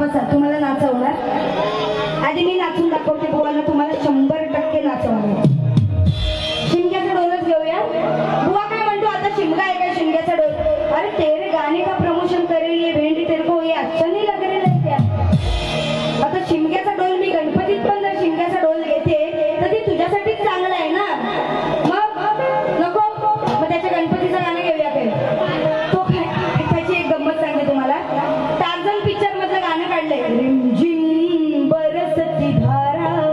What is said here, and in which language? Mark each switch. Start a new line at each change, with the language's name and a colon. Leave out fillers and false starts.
Marathi: तुम्हाला नाचवणार. आधी मी नाचून दाखवते बुवाला, तुम्हाला 100% नाचवणार. शिमग्याचा डोलच घेऊया. बुवा काय म्हणतो आता? शिमगा आहे काय शिमग्याचा डोल?
Hindi: अरे तेरे गाने का प्रमोशन
Marathi: करेल
Hindi: ये भेंडी तेरे को ये अच्छा नहीं लग रहा है क्या?
Marathi: आता शिमग्याचा डोल मी गणपतीत पण जर शिमग्याचा डोल घेते तर ते तुझ्यासाठीच चांगलं आहे ना. मग नको, मग त्याच्या गणपतीचं गाणं घेऊया काय? तो त्याची एक गंमत सांगते तुम्हाला. टार्झन पिक्चर मधलं गाणं काढलंय, रिमझिम बरसती धारा.